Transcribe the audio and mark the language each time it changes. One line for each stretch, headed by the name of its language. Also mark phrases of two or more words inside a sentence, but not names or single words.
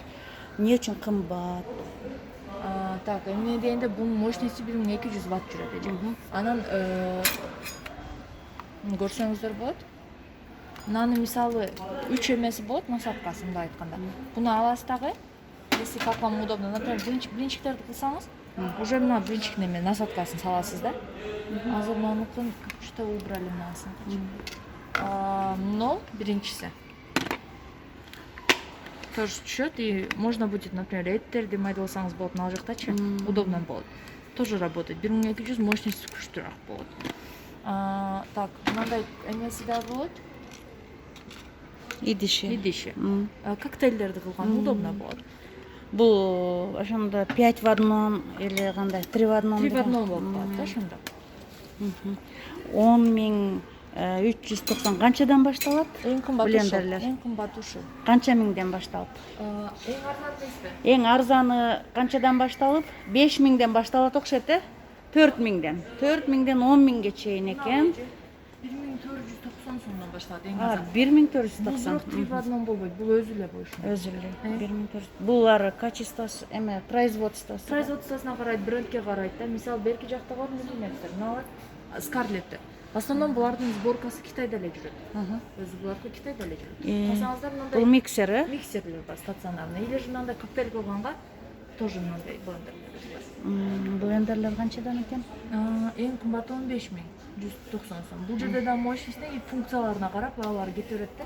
Kyrgyz: Эмне үчүн кымбат? так, эмне дегенде бунун мощности 1200 ватт жүрөт эже. Анан көрсөңүздөр болот. Мынаны мисалы 3 эмеси болот, насадкасы мындай айтканда. Буну аласыз дагы,
Russian: если как вам удобно, например,
Kyrgyz: блинчиктерди кылсаңыз, уже мына блинчик неме насадкасын саласыз да. Азыр мынаныкын
Russian: что убрали
Kyrgyz: мынасын.
Russian: Но биринчиси тоже түшөт, и можно будет, например,
Kyrgyz: эттерди майдаласаңыз болот мына жактачы, удобно болот.
Russian: Тоже работает. 1200 мощность
Kyrgyz: күчтүүрөөк болот. Так, мындай эмеси да болот. Идиши. Коктейльдерди кылган удобно болот. Бул ошондо 5 в 1 или кандай 3 в 1? 3 в 1 болуп калат да ошондо. 10.390 канчадан башталат? Эң кымбат блендерлер. Эң кымбат ушул. Канча миңден башталат? Эң арзан эмеспи? Эң арзаны канчадан башталып? 5.000ден башталат окшойт, 4.000ден. 4.000ден 10.000ге чейин экен. 1490 сомдон башталат эң арзан. 1490. 3 в 1 болбойт, бул өзү эле болушу. Өзү эле. 1400. Булар качествосы эме, производствосы. Производствосуна карайт, брендке карайт да. Мисалы берки жакта бар миллиметр, мына Скарлеттер.
Russian: В основном
Kyrgyz: булардын сборкасы Китайда эле жүрөт. Өзү булардыкы Китайда эле жүрөт. Калсаңыздар мындай Бул миксер, миксерлер бар стационарный.
Russian: Или же
Kyrgyz: мындай коктейль кылганга тоже мындай блендерлер бар. Блендерлер канчадан экен? Эң кымбаты 15.190 сом. Бул жерде да мощностьне и функцияларына карап баалары кете берет да.